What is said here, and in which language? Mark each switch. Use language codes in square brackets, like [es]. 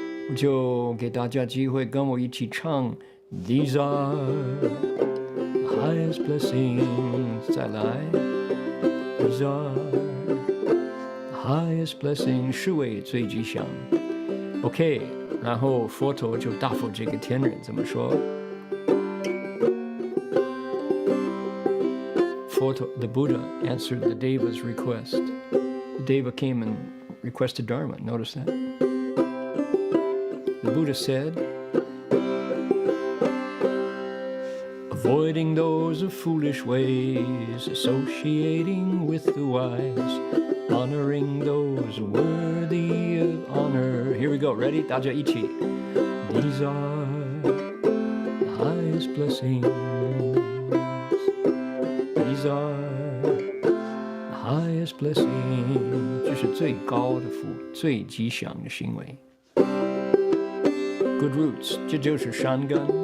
[zh] 我就给大家机会跟我一起唱 [en] These are highest blessings， [zh] 再来 These are highest blessings， 是为最吉祥。 OK， 然后佛陀就答复这个天人怎么说？ [en] The Buddha answered the Deva's request. The Deva came and requested Dharma. Notice that. The Buddha said, avoiding those of foolish ways, associating with the wise, honoring those worthy of honor. Here we go. Ready? [zh] 大家一起. [en] These are the highest blessings.These are the highest blessing， [zh] 这是最高的福，最吉祥的行为。 [en] Good roots， [zh] 这就是善根。